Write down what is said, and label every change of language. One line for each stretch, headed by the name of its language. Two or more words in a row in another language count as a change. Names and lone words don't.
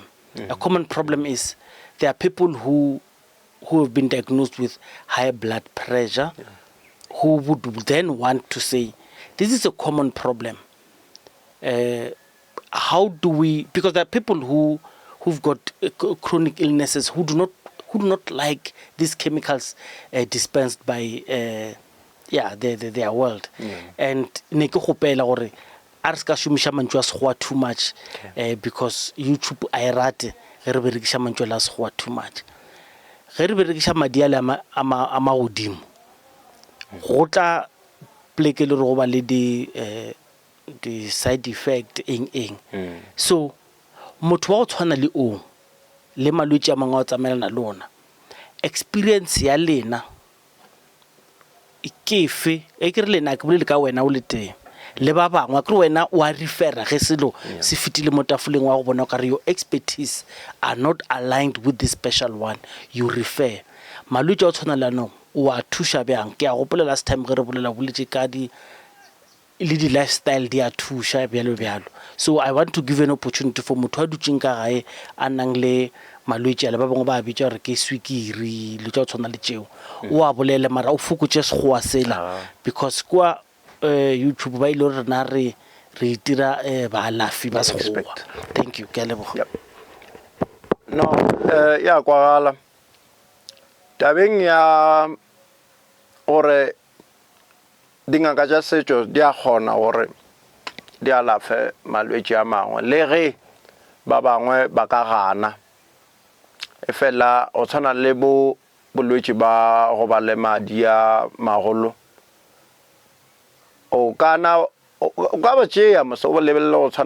English: A common problem is there are people who have been diagnosed with high blood pressure, who would then want to say, this is a common problem. How do we, because there are people who've got chronic illnesses who do not like these chemicals dispensed by their world.
Northern Sotho: And ne ke gopela gore a re ska shumisha mantswe a sekgowa
English: too much
Northern Sotho: because YouTube a e rate ge re berekisha mantswe la sekgowa
English: too much.
Northern Sotho: Ge re berekisha madi a le a magodimo go tla pleke le re go ba le di
English: side effect
Northern Sotho: eng. So motho wa go tshwana le o le malwetse a mangwe a tsamaelana le ona, experience ya lena ke fe e ke re lena ke bolele ka wena o le teng le ba bangwe ke wena wa refera ge selo se fitile mo tafoleng wa go bona ka re
English: your expertise are not aligned with this special one, you refer.
Northern Sotho: Malwetse a tshwana le no o a thusha bjang? Ke a gopola
English: last time
Northern Sotho: ge re bolela boletse ka le di lifestyle di a thusha bjalo.
English: So I want to give an opportunity for
Northern Sotho: motho a dutseng ka gae a nang le malwetse a le ba bangwe ba bitša gore ke swikiri le tša go tshwana le tšeo, o a bolele mara o fokotše sekgowa sela because kwa YouTube ba ile gore rena re itira baalafi ba sekgowa.
English: Thank you.
Northern Sotho: Ke a leboga. No, ya kwagala tabeng ya gore dingaka tša setšo di a kgona gore di alafe malwetse a mangwe le ge ba bangwe ba ka gana efela o tshwana le bolwetse ba go ba le madi a magolo o kana o ka ba tšea moso o lebelele go tshwana